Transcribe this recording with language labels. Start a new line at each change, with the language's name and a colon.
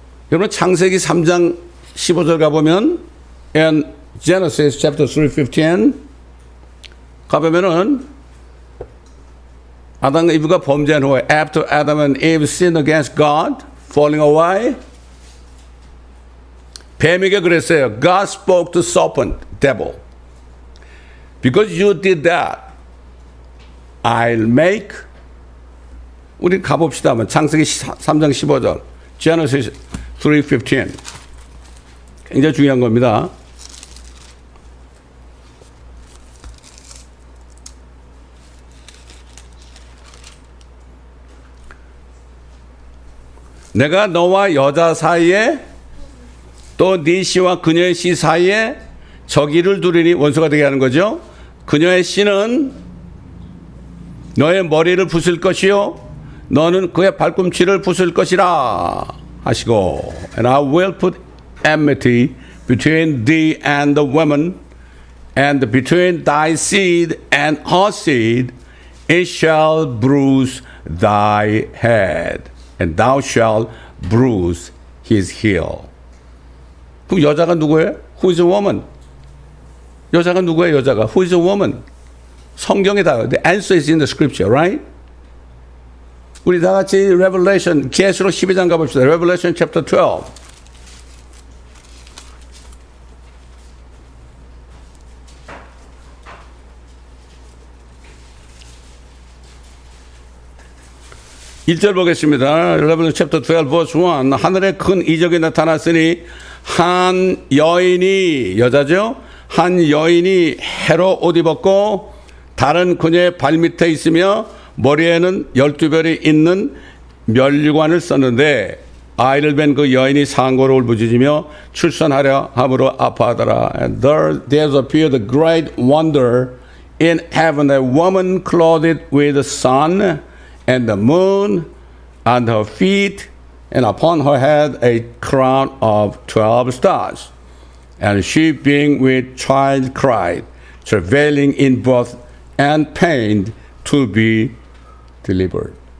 Korean: 여러분 창세기 3장 15절 가보면
English: in Genesis chapter 3:15
Korean: 가보면은 아담과 이브가 범죄한 후에
English: after Adam and Eve sinned against God, falling away
Korean: 뱀에게 그랬어요.
English: God spoke to serpent, devil. Because you did that, I'll make.
Korean: 우리 가봅시다. 창세기 3장 15절. Genesis 3:15. 굉장히 중요한 겁니다. 내가 너와 여자 사이에 또 네 씨와 그녀의 씨 사이에 적이를 두리니 원수가 되게 하는 거죠. 그녀의 씨는 너의 머리를 부술 것이요 너는 그의 발꿈치를 부술 것이라 하시고
English: And I will put enmity between thee and the woman and between thy seed and her seed it shall bruise thy head and thou shalt bruise his heel.
Korean: 그럼 여자가 누구예요?
English: Who is a woman?
Korean: 여자가 누구예요? 여자가
English: Who is a woman?
Korean: 성경에 다
English: The answer is in the scripture, right?
Korean: 우리 다 같이 Revelation 계시록 12장 가봅시다.
English: Revelation chapter 12.
Korean: 1절 보겠습니다.
English: Revelation chapter 12 verse 1.
Korean: 하늘에 큰 이적이 나타났으니 한 여인이, 여자죠? 한 여인이 해로 옷 입었고 다른 그녀의 발밑에 있으며 머리에는 12별이 있는 면류관을 썼는데 아이를 뵌 그 여인이 상고로 울부짖으며 출산하려 함으로 아파하더라.
English: And there appeared a great wonder in heaven, a woman clothed with the sun and the moon on her feet, and upon her head a crown of 12 stars. And she, being with child, cried, travailing in birth and pain to be delivered.